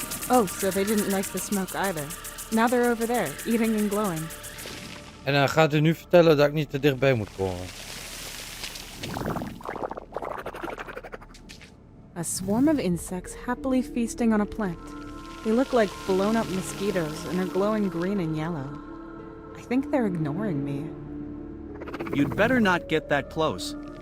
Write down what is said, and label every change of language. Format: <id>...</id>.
<en>Oh, so they didn't like the smoke either. Now they're over there, eating and glowing.</en> <nl>En dan gaat u nu vertellen dat ik niet te dichtbij moet komen.</nl> <en>A swarm of insects happily feasting on a plant. They look like blown up mosquitoes and are glowing green and yellow. I think they're ignoring me. You'd better not get that close.</en>